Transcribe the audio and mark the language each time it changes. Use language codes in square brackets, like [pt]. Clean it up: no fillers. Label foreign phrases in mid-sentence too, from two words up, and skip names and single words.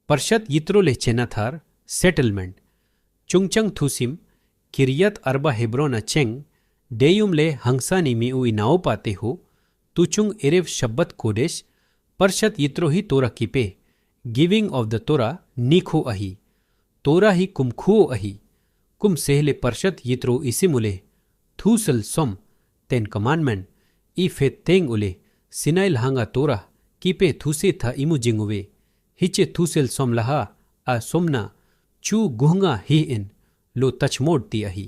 [tcz] Parshat Yitro le Chenathar, settlement. Chungchang Thusim, Kiryat Arba Hebrona Cheng, Deyum le Hangsani miu inao pate ho, Tuchung [he] Erev Shabbat [tcz] Kodesh, Parshat Yitro hi Torah kipe, [en] giving of the Torah [tcz] Nikho ahi, Torah hi kumkhuo ahi, kum sehle Parshat Yitro isimule, Thusal som, [en] Ten Commandment, [tcz] ife teng ule, Sinail hanga Torah, kipe thuse tha imu jinguwe, hiche thusel som laha, a somna, chu guhunga hi in, [he] lo tachmod [tcz] ti ahi.